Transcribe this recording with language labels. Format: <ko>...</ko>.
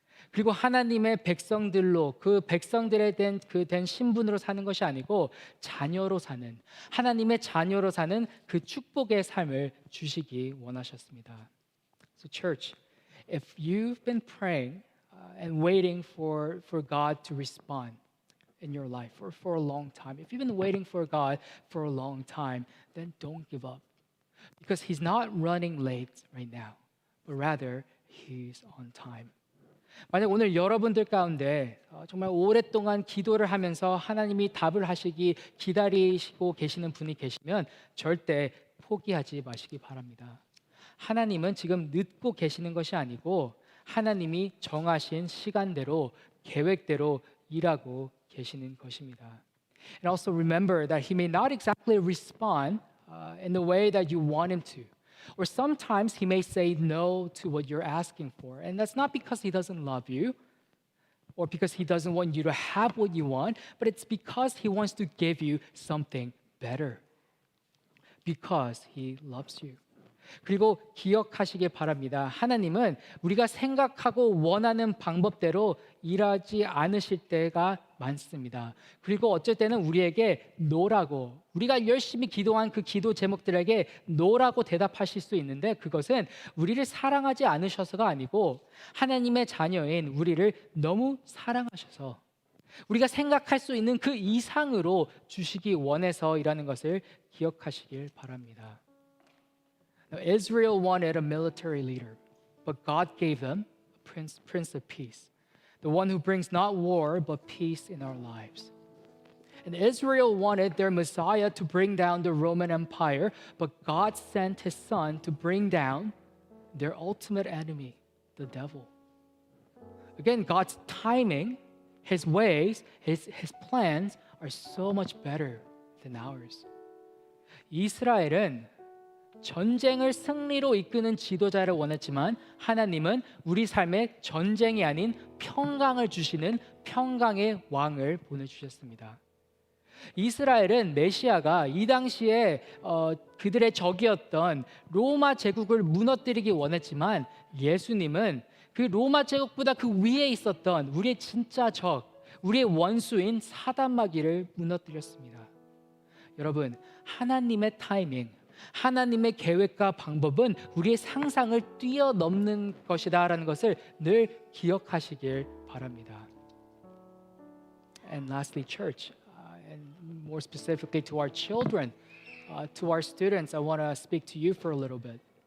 <ko>그리고 하나님의 백성들로 그 백성들에 된 신분으로 사는 것이 아니고 자녀로 사는 하나님의 자녀로 사는 그 축복의 삶을 주시기 원하셨습니다.</ko> <en>So church, if you've been praying and waiting for God to respond in your life for a long time, if you've been waiting for God for a long time, then don't give up. Because He's not running late right now, but rather He's on time.</en> <ko>만약 오늘 여러분들 가운데 정말 오랫동안 기도를 하면서 하나님이 답을 하시기 기다리시고 계시는 분이 계시면 절대 포기하지 마시기 바랍니다. 하나님은 지금 늦고 계시는 것이 아니고 하나님이 정하신 시간대로 계획대로 일하고 계시는 것입니다.</ko> <en>And also remember that He may not exactly respond in the way that you want Him to. Or sometimes He may say no to what you're asking for. And that's not because He doesn't love you or because He doesn't want you to have what you want, but it's because He wants to give you something better. Because He loves you.</en> <ko>그리고 기억하시길 바랍니다. 하나님은 우리가 생각하고 원하는 방법대로 일하지 않으실 때가 많습니다. 그리고 어쩔 때는 우리에게 노라고 우리가 열심히 기도한 그 기도 제목들에게 노라고 대답하실 수 있는데 그것은 우리를 사랑하지 않으셔서가 아니고 하나님의 자녀인 우리를 너무 사랑하셔서 우리가 생각할 수 있는 그 이상으로 주시기 원해서이라는 것을 기억하시길 바랍니다.</ko> <en>Now, Israel wanted a military leader, but God gave them a prince of peace, the one who brings not war but peace in our lives. And Israel wanted their Messiah to bring down the Roman Empire, but God sent His Son to bring down their ultimate enemy, the devil. Again, God's timing, His ways, His plans are so much better than ours.</en> <ko>이스라엘은 전쟁을 승리로 이끄는 지도자를 원했지만 하나님은 우리 삶에 전쟁이 아닌 평강을 주시는 평강의 왕을 보내주셨습니다. 이스라엘은 메시아가 이 당시에 그들의 적이었던 로마 제국을 무너뜨리기 원했지만 예수님은 그 로마 제국보다 그 위에 있었던 우리의 진짜 적, 우리의 원수인 사단마귀를 무너뜨렸습니다. 여러분, 하나님의 타이밍, 하나님의 계획과 방법은 우리의 상상을 뛰어넘는 것이다라는 것을 늘 기억하시길 바랍니다.</ko> <en>And lastly, church, and more specifically to our children, to our students, I want to speak to you for a little bit.</en>